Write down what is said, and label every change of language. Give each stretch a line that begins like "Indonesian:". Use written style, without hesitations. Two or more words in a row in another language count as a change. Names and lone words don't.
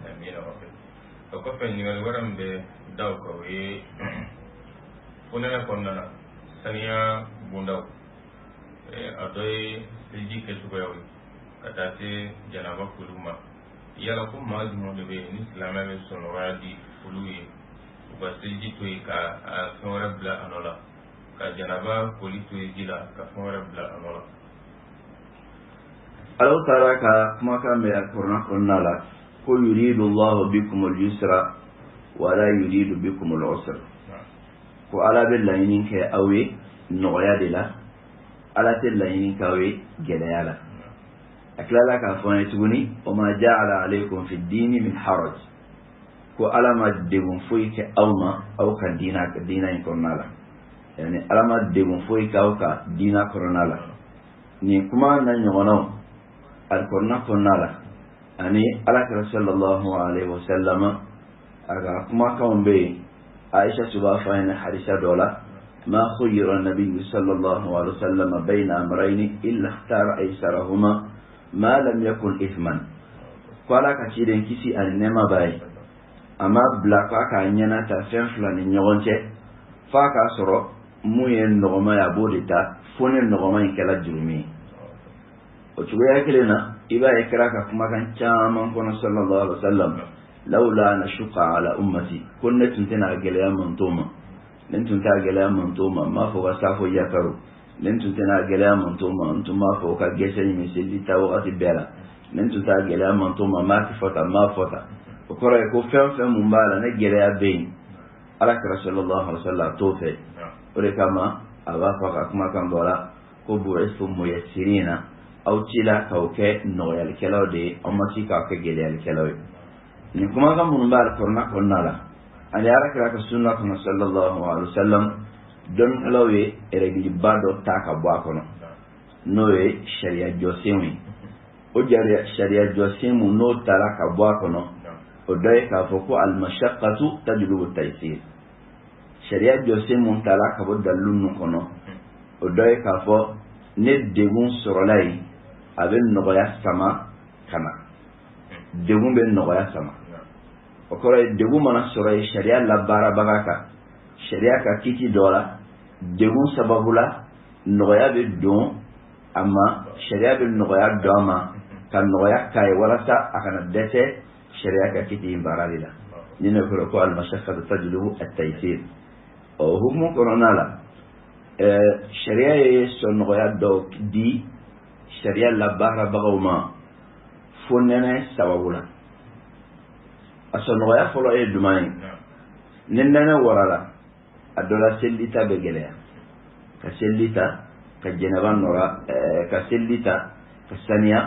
Bambara: o kɔfɛ ɲininkali wɛrɛ min bɛ da o kan o ye fonɛnɛ kɔnɔna na saniya bondaw a dɔ ye seliji kɛcogoyaw ye ka taa se janaba foliw ma yala ko maa jumɛn de bɛ yen ni silamɛ bɛ sɔnɔgɔya di foliw ye u ka seliji to yen ka fɛn wɛrɛ bila a nɔ la ka janaba foli to yen ji la ka fɛn wɛrɛ bila a nɔ la. Alahu Taala ka kumakan bɛ Alkuranɛ kɔnɔna la ko
Arabic: يريد الله بكم اليسر ولا يريد بكم العسر
Bambara: ko ala bɛ laɲini kɛ aw ye nɔgɔya de la ala tɛ laɲini kɛ aw ye gɛlɛya la a tilala k'a fɔ an ye tuguni
Arabic: وما جعل عليكم في الدين من حرج
Bambara: ko ala ma degun foyi kɛ aw ma aw ka diina in kɔnɔna la yani ala ma degun foyi kɛ aw ka diina kɔnɔna la nin kuma na ɲɔgɔnnaw alkuranɛ kɔnɔna la ani alakira
Arabic: صلى الله عليه وسلم
Bambara: a ka kumakanw bɛ yen Aisha b'a fɔ an ye hadisa dɔ la
Arabic: ما خير النبي صلى الله عليه وسلم بين أمرين إلا اختار أيسرهما ما لم يكن إثما
Bambara: ko ala ka ciden kisi ani nɛɛma b'a ye a ma bila k'a ɲɛna ta fɛn fila ni ɲɔgɔn cɛ f'a k'a sɔrɔ mun ye nɔgɔma ye a b'o de ta fo ni nɔgɔma in kɛla jurumi ye o cogoya kelen na i b'a ye kira ka kumakan caman kɔnɔ
Arabic: صلى الله عليه وسلم لولا أن أشق على أمتي
Bambara: ko ne tun tɛna gɛlɛya man to ma ne tun t'a gɛlɛya man to ma m'a fɔ ka safo yakaru ne tun tɛna gɛlɛya man to ma n tun b'a fɔ ka gɛsɛ ɲini seli ta wagati bɛɛ la ne tun t'a gɛlɛya man to ma m'a fɔ ta m'a fɔ ta o kɔrɔ ye ko fɛn fɛn mun b'a la ne gɛlɛya bɛ yen alakira
Arabic: صلى الله عليه وسلم
Bambara: t'o fɛ o de kama a b'a fɔ ka kumakan dɔ la ko
Arabic: بعثتم ميسرين
Bambara: aw cila k'aw kɛ nɔgɔyalikɛlaw de ye aw ma ci k'aw kɛ gɛlɛyalikɛlaw ye nin kumakan minnu b'a alkuranɛ kɔnɔna la ani alakira ka sunna kɔnɔ
Arabic: صلى الله عليه وسلم
Bambara: dɔnnikɛlaw ye règle ba dɔ ta ka bɔ a kɔnɔ n'o ye sariya jɔsenw ye o sariya jɔsen mun n'o tara ka bɔ a kɔnɔ o dɔ ye k'a fɔ ko
Arabic: المشقة تجلب التيسير
Bambara: sariya jɔsen mun tara ka bɔ dalilu ninnu kɔnɔ o dɔ ye k'a fɔ ne degun sɔrɔla yen a bɛ nɔgɔya sama ka na degun bɛ nɔgɔya sama o kɔrɔ ye degun mana sɔrɔ yen sariya labaarabaga kan sariya ka kiti dɔ la degun sababu la nɔgɔya bɛ don a ma sariya bɛ nɔgɔya don a ma ka nɔgɔya k'a ye walasa a kana dɛsɛ sariya ka kiti in baara de la ni ne kɔrɔ ko
Arabic: المشقة تجلب التيسير
Bambara: o hukumu kɔnɔna la sariya ye sɔnnɔgɔya dɔw di sariya labaarabagaw ma fo nɛnɛ sababu la a sɔnnɔgɔya fɔlɔ ye jumɛn ye ni nɛnɛ warala a dɔ la selili ta bɛ gɛlɛya ka selili ta ka jɛnɛba nɔra ka selili ta ka saniya